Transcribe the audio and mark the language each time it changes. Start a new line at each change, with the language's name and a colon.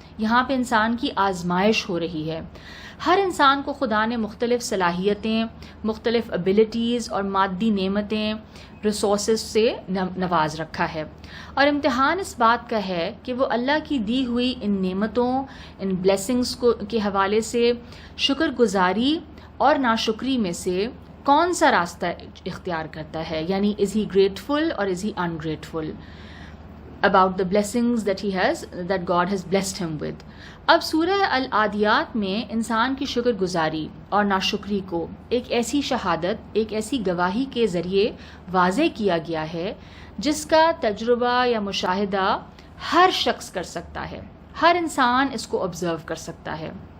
Urdu: یہاں پہ انسان کی آزمائش ہو رہی ہے. ہر انسان کو خدا نے مختلف صلاحیتیں، مختلف ابیلٹیز اور مادی نعمتیں، ریسورسز سے نواز رکھا ہے، اور امتحان اس بات کا ہے کہ وہ اللہ کی دی ہوئی ان نعمتوں، ان بلیسنگز کے حوالے سے شکر گزاری اور ناشکری میں سے کون سا راستہ اختیار کرتا ہے.
English: یعنی is he grateful اور is he ungrateful about the blessings that God has blessed him with.
Urdu: اب سورہ العادیات میں انسان کی شکر گزاری اور ناشکری کو ایک ایسی شہادت، ایک ایسی گواہی کے ذریعے واضح کیا گیا ہے جس کا تجربہ یا مشاہدہ ہر شخص کر سکتا ہے، ہر انسان اس کو آبزرو کر سکتا ہے.